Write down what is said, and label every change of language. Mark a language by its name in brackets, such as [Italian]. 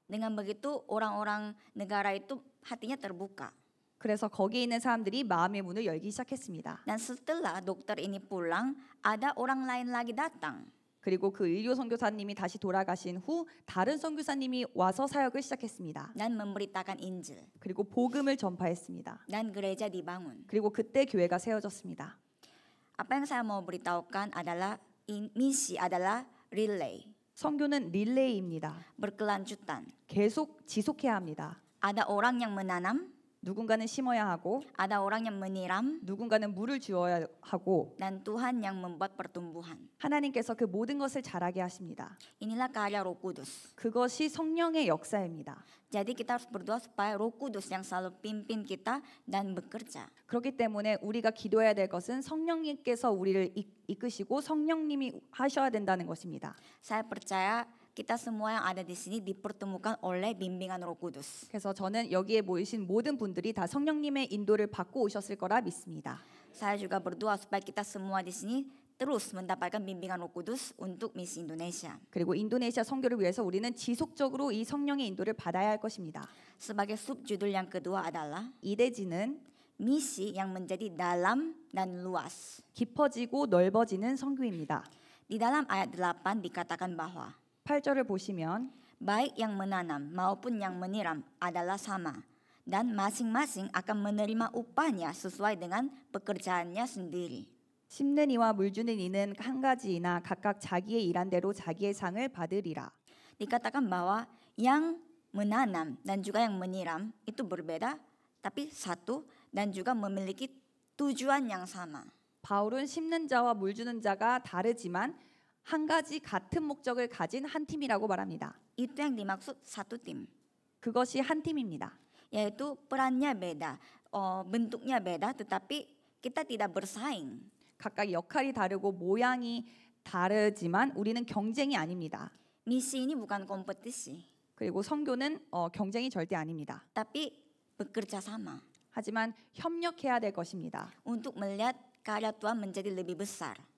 [Indonesian] Dengan begitu orang-orang negara itu hatinya terbuka. [Korean] 그래서 거기에 있는 사람들이 마음의 문을 열기 시작했습니다. [Indonesian] Dan setelah dokter ini pulang, ada orang lain lagi datang. [Korean] 그리고 그 의료 선교사님이 다시 돌아가신 후 다른 선교사님이 와서 사역을 시작했습니다. [Indonesian] Dan memberitakan Injil. [Korean] 그리고 복음을 전파했습니다. [Indonesian] Dan gereja dibangun. [Korean] 그리고 그때 교회가 세워졌습니다. [Indonesian] Apa yang saya mau beritahukan adalah misi adalah relay. [Korean] 선교는 릴레이입니다. [Indonesian] Berkelanjutan. [Korean] 계속 지속해야 합니다. [Indonesian] Ada orang yang menanam, [Korean] 누군가는 심어야 하고 [Indonesian] ada orang yang menyiram, [Korean] 누군가는 물을 주어야 하고 [Indonesian] dan Tuhan yang membuat pertumbuhan. [Korean] 하나님께서 그 모든 것을 자라게 하십니다. [Indonesian] Inilah karya Roh Kudus. [Korean] 그것이 성령의 역사입니다. [Indonesian] Jadi kita harus berdoa supaya Roh Kudus yang selalu pimpin kita dan bekerja. [Korean] 그렇기 때문에 우리가 기도해야 될 것은 성령님께서 우리를 이끄시고 성령님이 하셔야 된다는 것입니다. [Indonesian] Saya percaya kita semua yang ada di sini dipertemukan oleh bimbingan Roh Kudus. [Korean] 그래서 저는 여기에 모이신 모든 분들이 다 성령님의 인도를 받고 오셨을 거라 믿습니다. [Indonesian] Saya juga berdoa supaya kita semua di sini terus mendapatkan bimbingan Roh Kudus untuk misi Indonesia. [Korean] 그리고 인도네시아 선교를 위해서 우리는 지속적으로 이 성령의 인도를 받아야 할 것입니다. [Indonesian] Sebagai subjudul yang kedua adalah [Korean] 이대지는 [Indonesian] misi yang menjadi dalam dan luas. [Korean] 깊어지고 넓어지는 선교입니다. [Indonesian] Di dalam ayat 8 dikatakan bahwa [Korean] 8절을 보시면 [Indonesian] baik yang menanam maupun yang menyiram adalah sama dan masing-masing akan menerima upahnya sesuai dengan pekerjaannya sendiri. [Korean] 심는 이와 물 주는 이는 한 가지이나 각각 자기의 일한 대로 자기의 상을 받으리라. [Indonesian] Dikatakan bahwa yang menanam dan juga yang menyiram itu berbeda tapi satu dan juga memiliki tujuan yang sama. [Korean] 바울은 심는 자와 물 주는 자가 다르지만 한 가지 같은 목적을 가진 한 팀이라고 말합니다. [Indonesian] Itu yang dimaksud satu tim. [Korean] 그것이 한 팀입니다. [Indonesian] Yaitu perannya beda, bentuknya beda tetapi kita tidak bersaing. [Korean] 각각 역할이 다르고 모양이 다르지만 우리는 경쟁이 아닙니다. [Indonesian] Misi ini bukan kompetisi, [Korean] 그리고 선교는 경쟁이 절대 아닙니다. [Indonesian] tapi bekerja sama [Korean] 하지만 협력해야 될 것입니다. [Indonesian] untuk melihat karya Tuhan menjadi lebih besar.